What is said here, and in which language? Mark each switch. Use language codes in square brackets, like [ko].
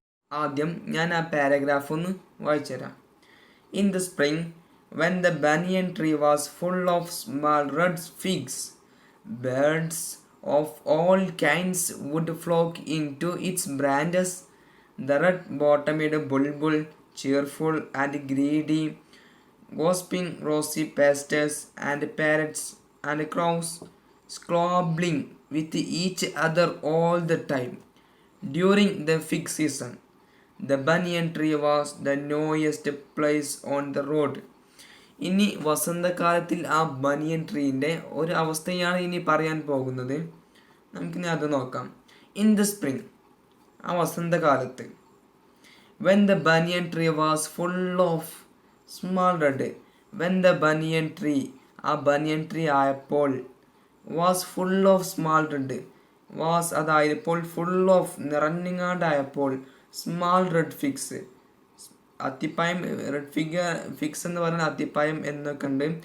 [ml] ആദ്യം ഞാൻ ആ പാരഗ്രാഫ് ഒന്ന് വായിച്ചു തരാം. [en] In the spring when the banyan tree was full of small red figs, birds of all kinds would flock into its branches. The red bottomed bulbul, cheerful and greedy, gossiping rosy pastors and parrots and crows, squabbling with each other all the time. During the fig season, the banyan tree was the noisiest place on the road. [ml] ഇനി വസന്തകാലത്തിൽ ആ ബനിയൻ ട്രീൻ്റെ ഒരു അവസ്ഥയാണ് ഇനി പറയാൻ പോകുന്നത്. നമുക്കിനി അത് നോക്കാം. [en] in the spring, [ml] ആ വസന്തകാലത്ത്. [en] when the banyan tree was full of small red, [ml] when the banian tree, ആ ബനിയൻ ട്രീ ആയപ്പോൾ, was full of small red, was അതായപ്പോൾ, full of നിറഞ്ഞങ്ങാണ്ടായപ്പോൾ, small red fix, അത്തിപ്പായം, red fix എന്ന് പറയുന്നത് അത്തിപ്പായം എന്നൊക്കെ ഉണ്ട്.